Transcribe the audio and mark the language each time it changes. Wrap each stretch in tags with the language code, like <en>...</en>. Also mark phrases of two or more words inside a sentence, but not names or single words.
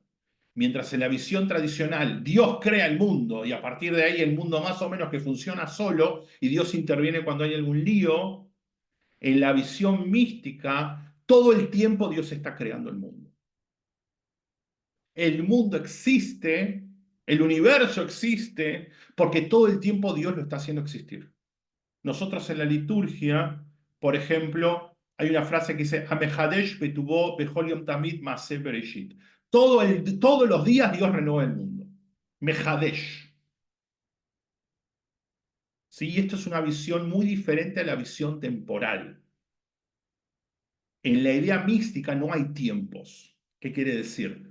<es>Mientras en la visión tradicional Dios crea el mundo y a partir de ahí el mundo más o menos que funciona solo y Dios interviene cuando hay algún lío, en la visión mística todo el tiempo Dios está creando el mundo. El mundo existe, el universo existe, porque todo el tiempo Dios lo está haciendo existir. Nosotros en la liturgia, por ejemplo, hay una frase que dice,</es> <he>המחדש בטובו בכל יום תמיד מעשה בראשית.</he> <es>Todos los días Dios renueva el mundo. Mehadesh. ¿Sí? Esto es una visión muy diferente a la visión temporal. En la idea mística no hay tiempos. ¿Qué quiere decir?</es>